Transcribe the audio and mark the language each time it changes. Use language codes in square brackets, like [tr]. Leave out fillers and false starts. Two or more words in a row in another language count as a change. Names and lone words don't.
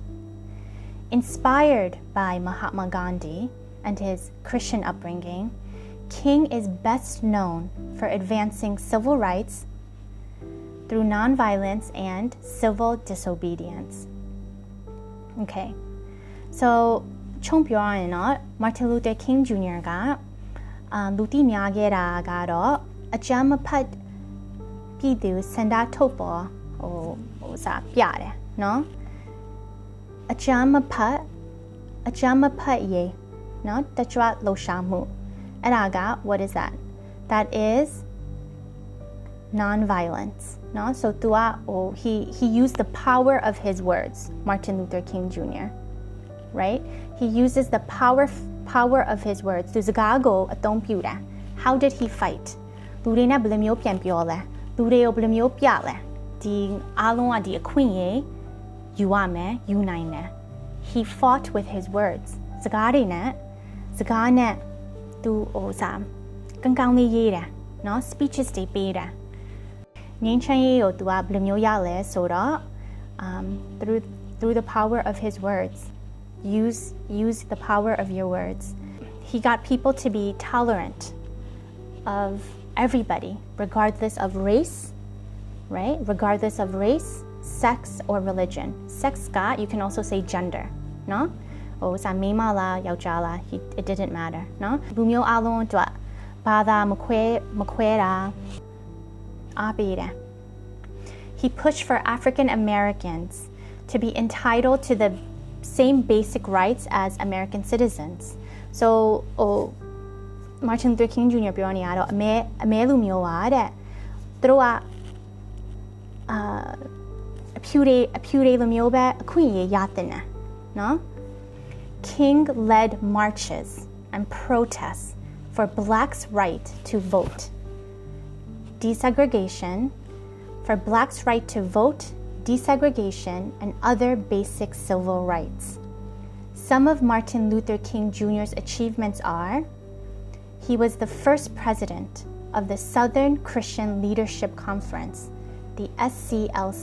[en] Inspired by Mahatma Gandhi and his Christian upbringing, King is best known for advancing civil rights through nonviolence and civil disobedience. Okay, so [my] ချုံပြောရရင်တော့ Martin Luther King Jr. ကလူသိများခဲ့တာကတော့အကြမ်းမဖက်ပြည်သူစန္ဒထုတ်ပေါ်ပြတယ်နော်အကြမ်းမဖက်ရေးနော်တကြွလှုပ်ရှားမှုအဲ့ဒါက [en] what is that? That is non-violence. No? So he used the power of his words, Martin Luther King Jr. Right? He uses the power of his words. [my] သူစကားကိုအသုံးပြုတာ [en] How did he fight? [my] လူတွေနဲ့ဘယ်လိုမျိုးပြန်ပြောလဲလူတွေကိုဘယ်လိုမျိုးပြလဲဒီအားလုံးကဒီအခွင့်အရေးယူရမယ်ယူနိုင်တယ် [en] He fought with his words. [my] စကားနဲ့သူကောင်းလေးရေးတာနော် speeches တွေပေးတာငြိမ်းချမ်းရေးကိုသူကဘယ်လိုမျိုးရလဲဆိုတော့ [en] through the power of his words use the power of your words he got people to be tolerant of everybody regardless of race right regardless of race sex or religion sex က you can also say gender [my] နော်မိန်းမလားယောက်ျားလား [en] it didn't matter [my] နော်လူမျိုးအလုံးအတွက်ဘာသာမခွဲတာအားပေးတယ် [en] He pushed for African Americans to be entitled to the same basic rights as American citizens so Martin Luther King Jr. [my] ပြောနေရတော့အမဲလူမျိုးပါတဲ့သူတို့ကအဖြူတွေလူမျိုးပဲအခွင့်အရေးရတဲ့နော် [en] King led marches and protests for blacks' right to vote, desegregation, for blacks' right to vote, desegregation, and other basic civil rights. Some of Martin Luther King Jr.'s achievements are: he was the first president of the Southern Christian Leadership Conference, the SCLC.